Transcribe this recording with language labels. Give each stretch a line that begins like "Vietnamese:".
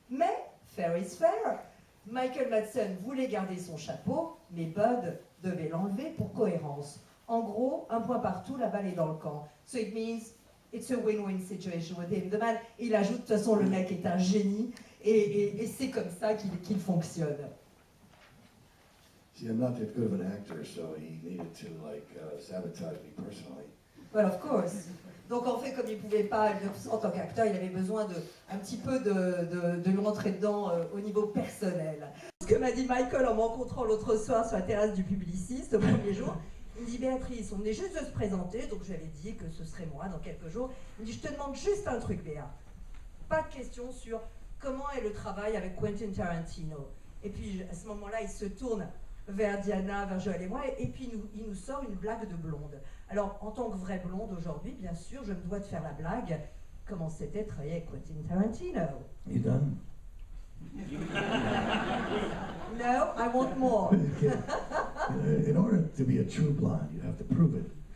French: Mais,
English: fair is fair,
French: Michael Madsen voulait garder son chapeau, mais Bud devait l'enlever pour cohérence. En gros, un point partout, la balle est dans le camp.
English: So it means it's a win-win situation with him. The man,
French: il ajoute, de toute façon, le mec est un génie. Et c'est comme ça qu'il fonctionne.
English: See, I'm not that good of an actor, so he needed to sabotage me personally. Well, of course.
French: Donc en fait, comme il ne pouvait pas, en tant qu'acteur, il avait besoin un petit peu de lui rentrer dedans au niveau personnel. Ce que m'a dit Michael en me rencontrant l'autre soir sur la terrasse du Publiciste, au premier jour, il me dit, Béatrice, on venait juste de se présenter, donc je lui avais dit que ce serait moi dans quelques jours. Il me dit, je te demande juste un truc, Béa. Pas de question sur comment est le travail avec Quentin Tarantino. Et puis à ce moment-là, il se tourne vers Diana, vers Joël et moi, et puis il nous sort une blague de blonde. Alors, en tant que vraie blonde aujourd'hui, bien sûr, je me dois de faire la blague. Comment c'était de travailler avec Quentin Tarantino?
English: You done? No, I want more. In order to be a true blonde, you have to prove it.